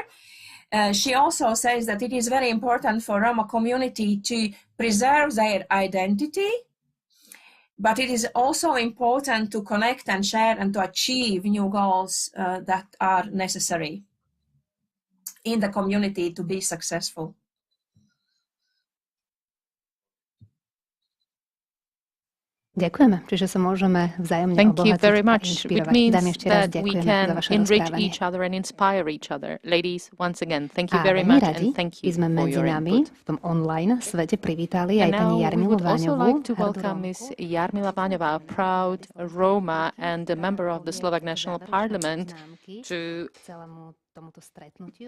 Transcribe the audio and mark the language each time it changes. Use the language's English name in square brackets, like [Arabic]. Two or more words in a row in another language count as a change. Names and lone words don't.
[English] She also says that it is very important for Roma community to preserve their identity, but it is also important to connect and share and to achieve new goals that are necessary in the community to be successful. [Slovak] Ďakujeme, čiže sa môžeme vzájomne [English] Thank you [Slovak] obohatiť [English] very [Slovak] a [English] much. It [Slovak] inšpirovať. [English] means [Slovak] Dámy, ešte raz [English] that we [Slovak] ďakujeme za [English] can [Slovak] vaše [English] enrich [Slovak] rozprávanie. [English] each other and inspire each other. Ladies, once again, thank you [Slovak] A [English] very [Slovak] veľmi [English] much [Slovak] radi [English] and thank [Slovak] by [English] you [Slovak] sme [English] for [Slovak] medzi [English] your [Slovak] nami [English] input. [Slovak] v tom online svete privítali [English] And [Slovak] aj pani [English] now we [Slovak] Jarmilu [English] would also [Slovak] Váňovú, [English] like to [Slovak] hrdú [English] welcome [Slovak] Rómku. [English] Ms. Jarmila Váňová, a proud Roma and a member of the Slovak National Parliament, to [Slovak] tomuto stretnutiu,